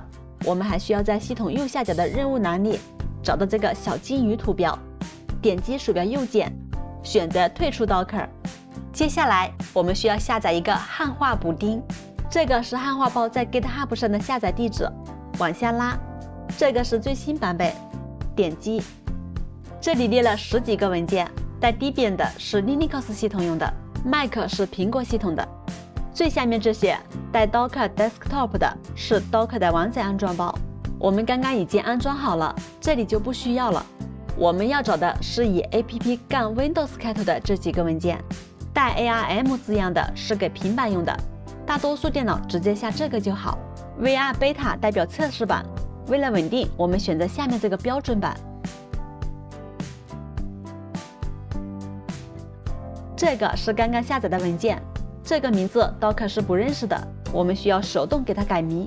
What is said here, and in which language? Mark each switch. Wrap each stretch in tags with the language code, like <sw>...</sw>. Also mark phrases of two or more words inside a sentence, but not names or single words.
<zh>我們還需要在系統右下角的任務欄裡找到這個小金魚圖標，點擊鼠標右鍵，選擇退出 Docker。接下來我們需要下載一個漢化補丁，這個是漢化包在 GitHub 上的下載地址，往下拉。這個是最新版本，點擊，這裡列了10幾個文件，帶 Debian 的是 Linux 系統用的， Mac 是蘋果系統的。最下面這些帶 Docker Desktop 的是 Docker 的完整安裝包，我們剛剛已經安裝好了，這裡就不需要了。我們要找的是以 app-Windows 開頭的這幾個文件，帶 ARM 字樣的是給平板用的，大多數電腦直接下這個就好。VR Beta 代表測試版。為了穩定，我們選擇下面這個標準版。這個是剛剛下載的文件，這個名字 Docker 是不認識的，我們需要手動給它改名。</zh>